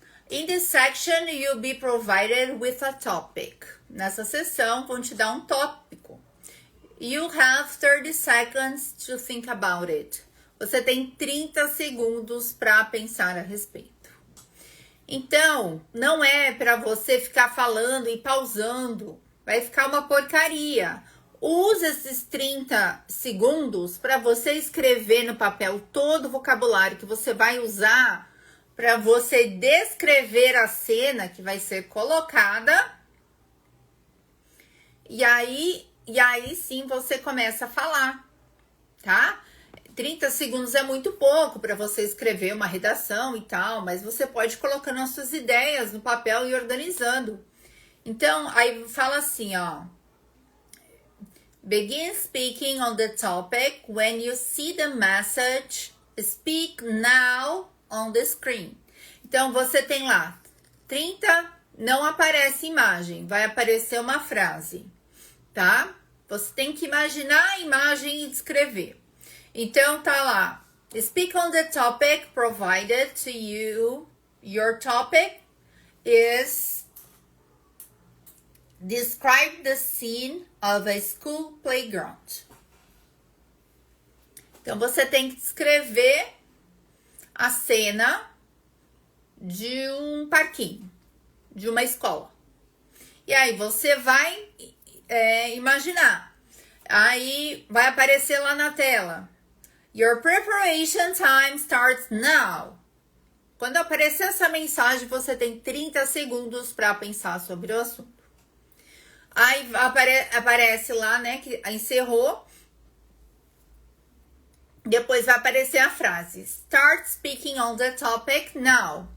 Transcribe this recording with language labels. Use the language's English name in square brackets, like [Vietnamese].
[English] In this section, you'll be provided with a topic. [Portuguese] Nessa seção, vão te dar um tópico. [English] You have 30 seconds to think about it. [Portuguese] Você tem 30 segundos para pensar a respeito. Então, não é para você ficar falando e pausando. Vai ficar uma porcaria. Use esses 30 segundos para você escrever no papel todo o vocabulário que você vai usar para você descrever a cena que vai ser colocada. E aí sim você começa a falar, tá? 30 segundos é muito pouco para você escrever uma redação e tal, mas você pode ir colocando as suas ideias no papel e organizando. Então, aí fala assim, ó. [English] Begin speaking on the topic when you see the message. Speak now on the screen. [Portuguese] Então, você tem lá 30, não aparece imagem, vai aparecer uma frase, tá? Você tem que imaginar a imagem e descrever. Então, tá lá. [English] Speak on the topic provided to you. Your topic is describe the scene of a school playground. [Portuguese] Então, você tem que descrever a cena de um parquinho, de uma escola. E aí, você vai imaginar. Aí, vai aparecer lá na tela. [English] Your preparation time starts now. [Portuguese] Quando aparecer essa mensagem, você tem 30 segundos para pensar sobre o assunto. Aí aparece lá, né, que encerrou. Depois vai aparecer a frase [English] Start speaking on the topic now.